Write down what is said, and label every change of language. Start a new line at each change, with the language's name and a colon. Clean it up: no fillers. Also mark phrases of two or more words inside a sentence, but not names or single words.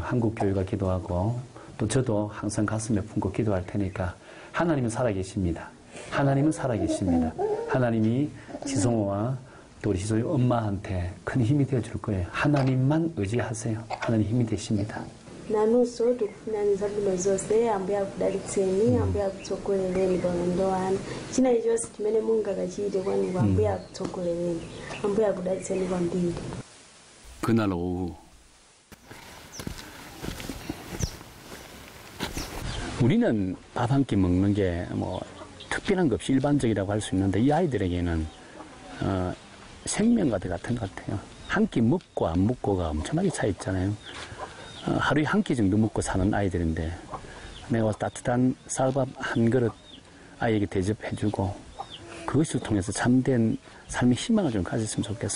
Korean: 한국 교회가 기도하고 또 저도 항상 가슴에 품고 기도할 테니까 하나님은 살아계십니다. 하나님은 살아계십니다. 하나님이 지성호와 또 우리 지성호 엄마한테 큰 힘이 되어줄 거예요. 하나님만 의지하세요. 하나님 힘이 되십니다.
Nyanja: nanunso tikufuna zabwino zonse ambuye akudalitseni ambuye akutsogolereni paulendo wanu china chilichonse chimene mungakachite kwanuko ambuye akutsogolereni ambuye akudalitseni kwambiri.
Korean: 그날 오후 우리는 밥 한 끼 먹는 게 뭐 특별한 것 없이 일반적이라고 할 수 있는데 이 아이들에게는 생명과 같은 것 같아요. 한 끼 먹고 안 먹고가 엄청나게 차이 있잖아요. 하루에 한 끼 정도 먹고 사는 아이들인데 내가 따뜻한 쌀밥 한 그릇 아이에게 대접해주고 그것을 통해서 참된 삶의 희망을 좀 가졌으면 좋겠어.